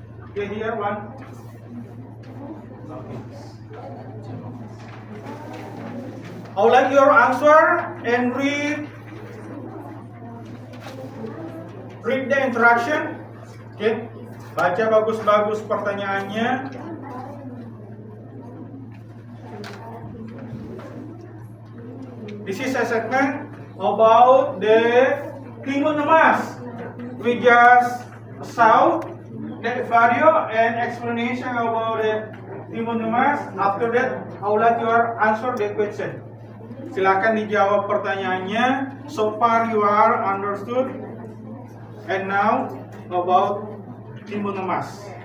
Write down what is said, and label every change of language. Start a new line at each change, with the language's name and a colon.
English: Okay, here one. I would like your answer and read the interaction.
Indonesian: Okay, baca bagus-bagus pertanyaannya.
English: This is assessment about the Timun Emas. We just saw that video and explanation about the Timun Emas. After that, I would like you answer the question.
Indonesian: Silakan dijawab pertanyaannya.
English: So far you are understood. And now about Timun Emas.